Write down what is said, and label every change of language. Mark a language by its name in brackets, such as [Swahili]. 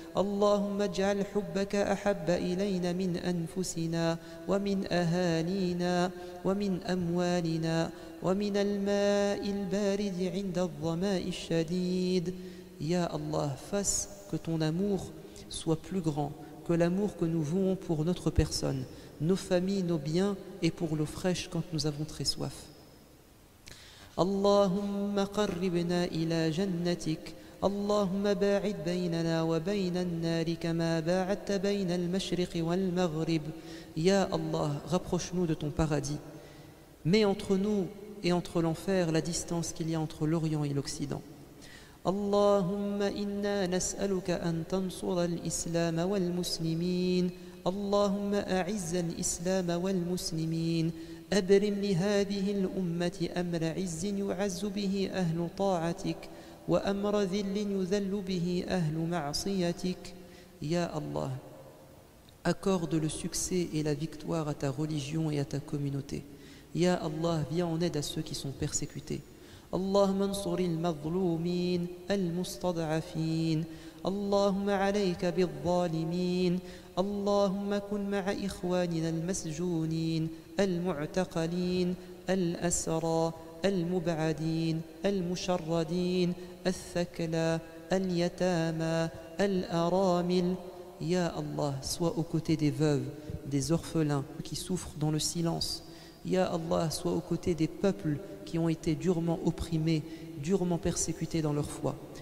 [Arabic] Allahumma ij'al hubbaka ahabba ilayna min anfusina wa min ahalina wa min amwalina ومن الماء البارد عند الظماء الشديد [French] Ya Allah, fasse que ton amour soit plus grand que l'amour que nous vouons pour notre personne, nos familles, nos biens et pour l'eau fraîche quand nous avons très soif. [Arabic] اللهم قربنا إلى جنتك اللهم باعد بيننا وبين النار كما باعدت بين المشرق والمغرب. [French] Ya Allah, rapproche-nous de ton paradis. Mets entre nous et entre l'enfer la distance qu'il y a entre l'Orient et l'Occident. [Arabic] اللهم إنا نسألك أن تنصر الإسلام والمسلمين. اللهم أعز الإسلام والمسلمين. أبرم لهذه الأمة أمر عز يعز به أهل طاعتك وأمر ذل يذل به أهل معصيتك. [French] Ya Allah, accorde le succès et la victoire à ta religion et à ta communauté. Ya Allah, viens en aide à ceux qui sont persécutés. [Arabic] اللهم انصر المظلومين المستضعفين. اللهم عليك بالظالمين. اللهم كن مع إخواننا المسجونين المعتقلين الأسرى المبعدين المشردين الثكلى اليتامى الأرامل. [French] Ya Allah, sois aux côtés des veuves, des orphelins qui souffrent dans le silence. Ya Allah, sois aux côtés des peuples qui ont été durement opprimés, durement persécutés dans leur foi.